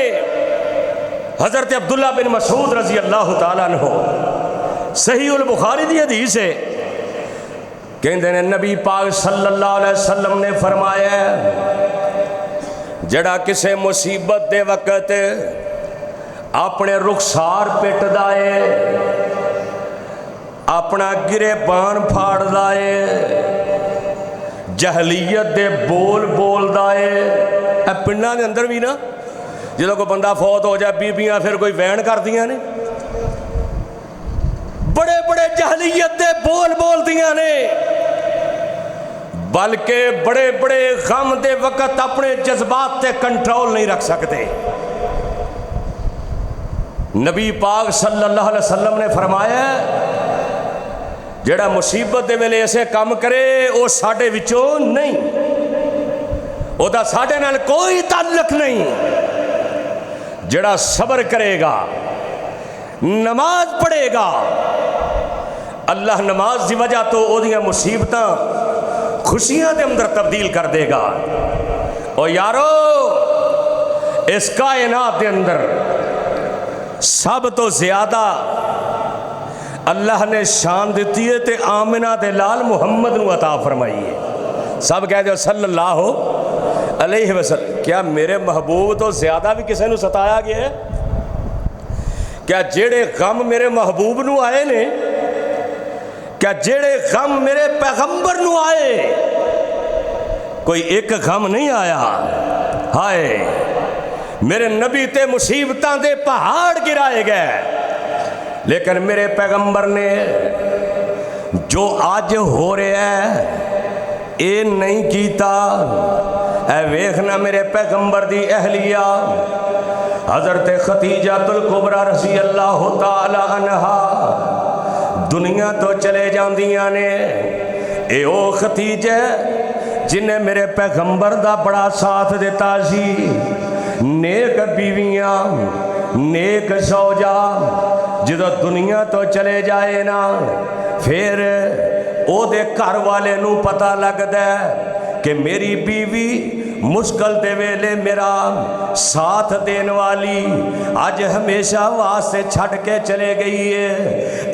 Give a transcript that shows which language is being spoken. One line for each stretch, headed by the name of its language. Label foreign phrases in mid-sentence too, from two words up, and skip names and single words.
Punjabi: حضرت عبداللہ بن مسعود
Arabic: رضی اللہ تعالیٰ عنہ
Punjabi: صحیح البخاری دی حدیث ہے، کہندے نے نبی پاک
Arabic: صلی اللہ علیہ وسلم
Punjabi: نے فرمایا جڑا کسے مصیبت دے وقت اپنے رخسار پٹ دائے، اپنا گرے بان پھاڑ دائے، جہلیت دے بول دائے۔ اے پنڈاں دے اندر بھی نا جدوں کوئی بندہ فوت ہو جائے بیبیاں پھر کوئی وین کر دیاں نے، بڑے بڑے جہلیت دے بول دیاں نے، بلکہ بڑے بڑے غم دے وقت اپنے جذبات تے کنٹرول نہیں رکھ سکتے۔ نبی پاک صلی اللہ علیہ وسلم نے فرمایا جڑا مصیبت دے ویلے ایسے کام کرے وہ ساڈے وچوں نہیں، وہ دا ساڈے نال کوئی تعلق نہیں۔ جڑا صبر کرے گا، نماز پڑھے گا، اللہ نماز دی وجہ تو او دیاں مصیبتاں خوشیاں دے اندر تبدیل کر دے گا۔ او یارو اس کائنات دے اندر سب تو زیادہ اللہ نے شان دیتی ہے تے آمنہ دے لال محمد نو عطا فرمائی ہے۔
Urdu: سب کہہ دو
Arabic: صلی اللہ علیہ وسلم۔
Punjabi: کیا میرے محبوب تو زیادہ بھی کسی نو ستایا گیا ہے؟ کیا جیڑے غم میرے محبوب نو آئے نے، کیا جیڑے غم میرے پیغمبر نو آئے، کوئی ایک غم نہیں آیا؟ ہائے میرے نبی تے مصیبتاں دے پہاڑ گرائے گئے، لیکن میرے پیغمبر نے جو آج ہو رہا ہے اے نہیں کیتا۔ اے ویکھنا میرے پیغمبر دی اہلیہ حضرت خدیجہ الکبریٰ
Arabic: رضی اللہ تعالی عنہا
Punjabi: دنیا تو چلے جاندیاں نے۔ اے او خدیجہ جنہیں میرے پیغمبر دا بڑا ساتھ دیتا سی، نیک بیویاں، نیک زوجہ، جدو دنیا تو چلے جائے نا پھر او دے گھر والے نو پتہ لگ دے کہ میری بیوی مشکل دے ویلے میرا ساتھ دین والی آج ہمیشہ واسطے چھڑ کے چلے گئی ہے۔